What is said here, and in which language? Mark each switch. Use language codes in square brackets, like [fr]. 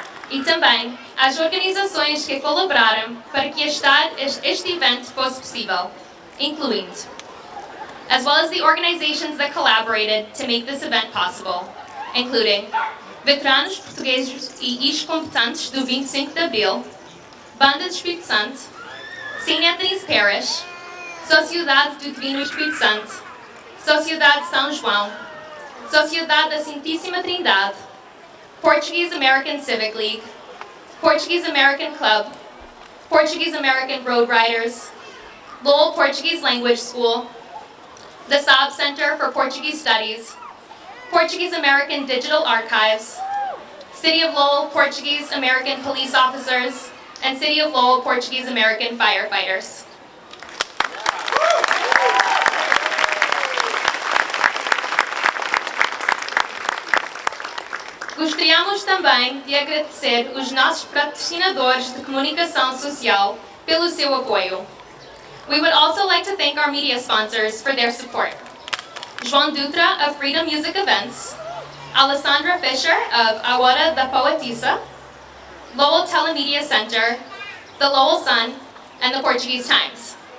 [pt] E também às organizações que colaboraram para que este evento fosse possível, incluindo, [en] as well as the organizations that collaborated to make this event possible, including [pt] veteranos portugueses e ex-combatentes do 25 de Abril, Banda do Espírito Santo, St. [en] Anthony's Parish, Sociedade do Divino Espírito Santo, Sociedade São João, Sociedade da Santíssima Trindade, Portuguese American Civic League, Portuguese American Club, Portuguese American Road Riders, Lowell Portuguese Language School, the Saab Center for Portuguese Studies, Portuguese American Digital Archives, City of Lowell Portuguese American Police Officers, and City of Lowell Portuguese American Firefighters. [pt] Gostaríamos também de agradecer os nossos patrocinadores de comunicação social pelo seu apoio. [en] We would also like to thank our media sponsors for their support. João Dutra of Freedom Music Events, Alessandra Fisher of A Hora da Poetisa, Lowell Telemedia Center, the Lowell Sun, and the Portuguese Times.